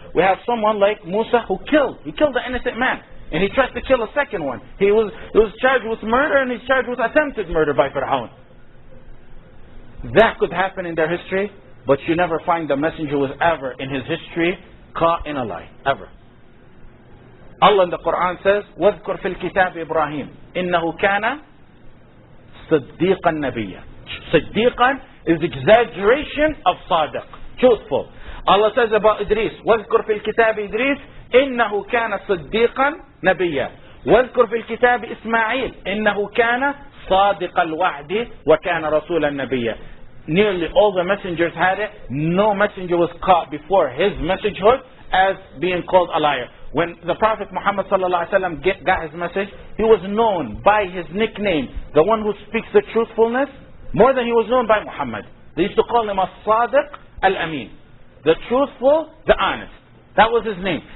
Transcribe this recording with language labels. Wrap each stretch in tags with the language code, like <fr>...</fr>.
<en>We have someone like Musa who killed. He killed an innocent man. And he tried to kill a second one. He was charged with murder, and he's charged with attempted murder by Fir'aun. That could happen in their history, but you never find the messenger was ever in his history caught in a lie. Ever. Allah in the Quran says,</en> <ar>وَاذْكُرْ فِي الْكِتَابِ إِبْرَاهِيمَ إِنَّهُ كَانَ صِدِّيقًا نَبِيًّا.</ar> <en>Siddiqan is exaggeration of Sadiq. Truthful. Allah says about Idris,</en> <ar>وَاذْكُرْ فِي الْكِتَابِ إِدْرِيسَ إنه كان صديقا نبيا واذكر في الكتاب إسماعيل إنه كان صادق الوعد وكان رسولا نبيا.</ar> <en>Nearly all the messengers had it. No messenger was caught before his messagehood as being called a liar. When the Prophet Muhammad ﷺ got his message, he was known by his nickname, the one who speaks the truthfulness, more than he was known by Muhammad. They used to call him as-Sadiq al-Amin, the truthful, the honest. That was his name.</en>